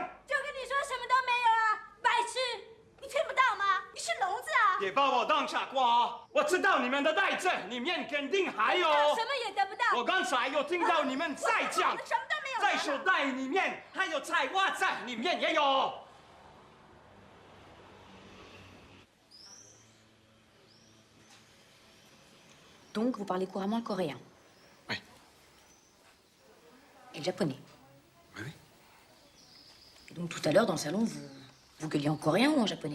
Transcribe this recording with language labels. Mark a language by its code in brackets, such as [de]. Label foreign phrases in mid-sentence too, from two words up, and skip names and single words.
[zh] 就跟你说什么都没有啊，白痴！你听不到吗？你是聋子啊！别把我当傻瓜哦！我知道你们的袋子里面肯定还有，什么也得不到。我刚才有听到你们在讲，什么都没有。在手袋里面还有菜花在里面也有。 [fr] Donc, vous parlez couramment le coréen? Oui. Et le japonais? Oui, oui. Et donc, tout à l'heure, dans le salon, vous gueuliez en coréen ou en japonais?